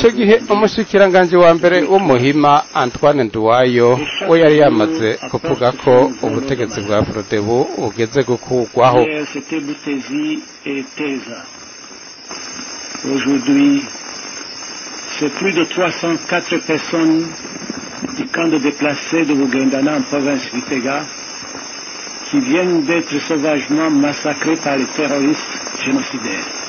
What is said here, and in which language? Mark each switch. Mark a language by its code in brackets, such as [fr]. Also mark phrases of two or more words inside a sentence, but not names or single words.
[rn] Ico gihe umushikiranganje wa mbere w'umuhima Antoine Nduwayo we yari yamaze kuvuga ko ubutegetsi bwa Frodebu ugeze gukugwaho. [fr] C'était Boutezi et Teza. Aujourd'hui, c'est plus de 304 personnes du camp de déplacés de Bougendana en province Vitega qui viennent d'être sauvagement massacrés par les terroristes génocidaires.